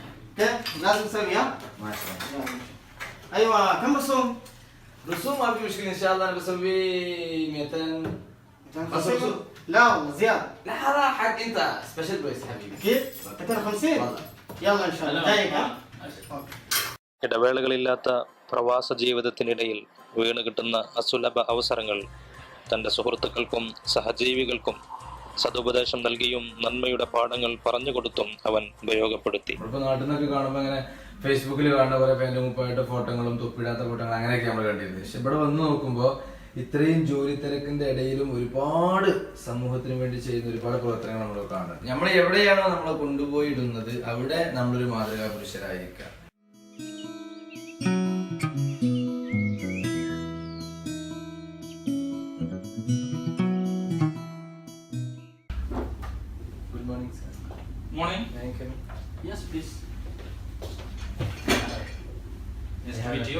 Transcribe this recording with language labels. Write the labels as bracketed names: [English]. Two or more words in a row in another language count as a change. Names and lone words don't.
[Arabic] كيف؟ لازم نسوي ها؟ ماشي ماشي. ايوه كم رسوم؟ رسوم ما في مشكلة ان شاء الله. انا بسوي 200. بس رسوم. لا والله زيادة. لا حرام حق انت [English] special price [Arabic] حبيبي. كيف؟ 250 والله. يلا ان شاء الله جايك ها؟ [Malayalam] ഇടവേളകളില്ലാത്ത പ്രവാസ ജീവിതത്തിനിടയിൽ വീണ് കിട്ടുന്ന അസുലഭ അവസരങ്ങൾ തൻ്റെ സുഹൃത്തുക്കൾക്കും സഹജീവികൾക്കും സതുപദേശം നൽകിയും നന്മയുടെ പാഠങ്ങൾ പറഞ്ഞുകൊടുത്തും അവൻ ഉപയോഗപ്പെടുത്തി. ഇപ്പൊ നാട്ടിൽ നിന്നൊക്കെ കാണുമ്പോൾ അങ്ങനെ ഫേസ്ബുക്കിൽ കാണുന്ന പോലെ പാൻറ് മുപ്പായിട്ട് ഫോട്ടോകളും തൊപ്പിടാത്ത ഫോട്ടോകളും അങ്ങനെയൊക്കെ നമ്മൾ കണ്ടിരുന്നത്. പക്ഷെ ഇവിടെ വന്ന് നോക്കുമ്പോൾ ഇത്രയും ജോലി തിരക്കിന്റെ ഇടയിലും ഒരുപാട് സമൂഹത്തിന് വേണ്ടി ചെയ്യുന്ന ഒരുപാട് പ്രവർത്തനങ്ങൾ നമ്മൾ കാണുന്നത്. നമ്മൾ എവിടെയാണോ നമ്മളെ കൊണ്ടുപോയി ഇടുന്നത് അവിടെ നമ്മളൊരു മാതൃകാ പുരുഷരായിരിക്കാം. [English] Good morning, sir. Morning. Thank you. Yes, please. Nice to meet you.